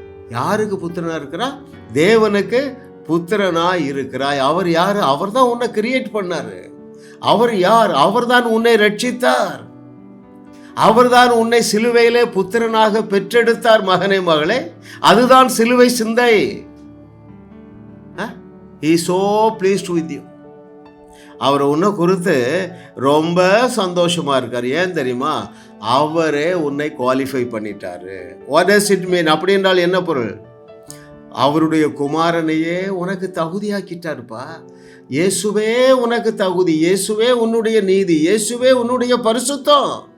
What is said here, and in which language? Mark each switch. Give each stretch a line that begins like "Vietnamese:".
Tamil: யாருக்கு புத்திரனா இருக்கிறா? தேவனுக்கு புத்திரனாய் இருக்கிறாய். அவர் யாரு? அவர் தான் உன்னை கிரியேட் பண்ணாரு. அவர் யார்? அவர் தான் உன்னை ரட்சித்தார். அவர்தான் உன்னை சிலுவையிலே புத்திரனாக பெற்றெடுத்தார். மகனே, மகளே, அதுதான் சிலுவை சிந்தை.
English: He is so pleased with you.
Tamil: அவர் உன்னை குறித்து ரொம்ப சந்தோஷமா இருக்கார். ஏன் தெரியுமா? அவரே உன்னை குவாலிஃபை பண்ணிட்டாரு.
English: What does it mean?
Tamil: அப்படி என்றால் என்ன பொருள்? அவருடைய குமாரனையே உனக்கு தகுதியாக்கிட்டாருப்பா. இயேசுவே உனக்கு தகுதி, இயேசுவே உன்னுடைய நீதி, இயேசுவே உன்னுடைய பரிசுத்தம்.